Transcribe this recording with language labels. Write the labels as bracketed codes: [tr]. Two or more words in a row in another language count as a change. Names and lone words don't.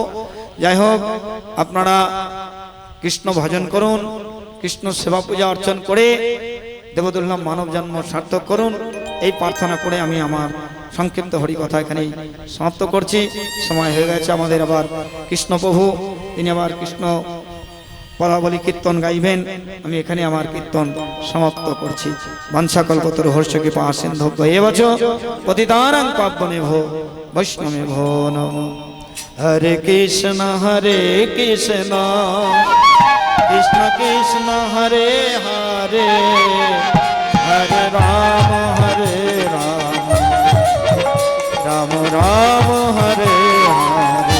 [bn] যাই হোক, আপনারা কৃষ্ণ ভজন করুন, কৃষ্ণ সেবা পূজা অর্চন করে দেবদুল্লাহ মানব জন্ম সার্থক করুন, এই প্রার্থনা করে আমি আমার সংক্ষিপ্ত হরিকথা এখানেই সমাপ্ত করছি। সময় হয়ে গেছে আমাদের আবার কৃষ্ণ প্রভু, তিনি আবার কৃষ্ণ পদাবলী কীর্তন গাইবেন। আমি এখানে আমার কীর্তন সমাপ্ত করছি। [sa] বংশাকল্পতর হর্ষ কৃপা সিন্ধুভ্য এবচ পতিতানাং পাবনেভ্যো বৈষ্ণবেভ্যো নমো। হরে কৃষ্ণ কৃষ্ণ কৃষ্ণ হরে হরে, হরে রাম রাম রাম হরে হরে।